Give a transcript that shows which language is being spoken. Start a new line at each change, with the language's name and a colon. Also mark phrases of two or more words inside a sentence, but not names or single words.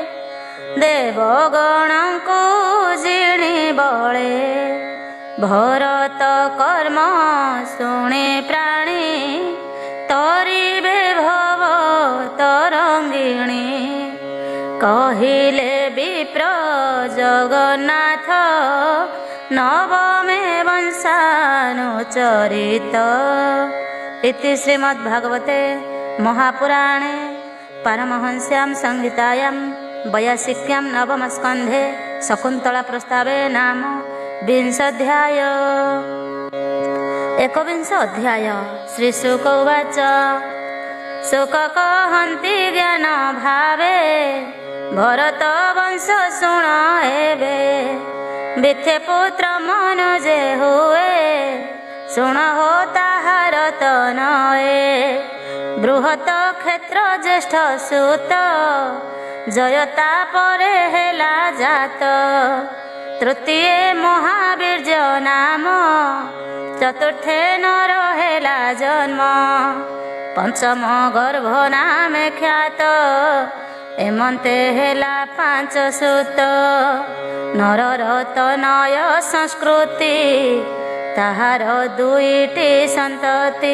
Odia: ଦେବଗଣଙ୍କୁ ଜିଣି ବଳେ ଭରତ କର୍ମ ଶୁଣି ପ୍ରାଣୀ ତରିବେ ଭବ ତରଙ୍ଗିଣୀ କହିଲେ ବିପ୍ର ଜଗନ୍ନାଥ ନବମେ ବଂଶ
Sanskrit: सानुचरित इति श्रीमद्भागवते महापुराणे पारमहंस्यां संहितायां वैयासिक्यां नवमस्कन्धे शकुन्तला प्रस्तावे नाम विंशोऽध्याय। एकविंश अध्याय। श्रीशुक उवाच
Odia: ଶୁକ କହନ୍ତି ଜ୍ଞାନ ଭାବେ ଭରତ ବଂଶ ଶୁଣ ଏବେ ବିଥେ ପୁତ୍ର ମନୁଜେ ହୁଏ ଶୁଣ ହୋ ତାହାର ତନୟେ ବୃହତ କ୍ଷେତ୍ର ଜ୍ୟେଷ୍ଠ ସୁତ ଜୟତା ପରେ ହେଲା ଜାତ ତୃତୀୟ ମହାବୀର୍ଯ୍ୟ ନାମ ଚତୁର୍ଥେ ନର ହେଲା ଜନ୍ମ ପଞ୍ଚମ ଗର୍ଭ ନାମ ଖ୍ୟାତ ଏମନ୍ତେ ହେଲା ପାଞ୍ଚ ସୁତ ନରର ତନୟ ସଂସ୍କୃତି ତାହାର ଦୁଇଟି ସନ୍ତତି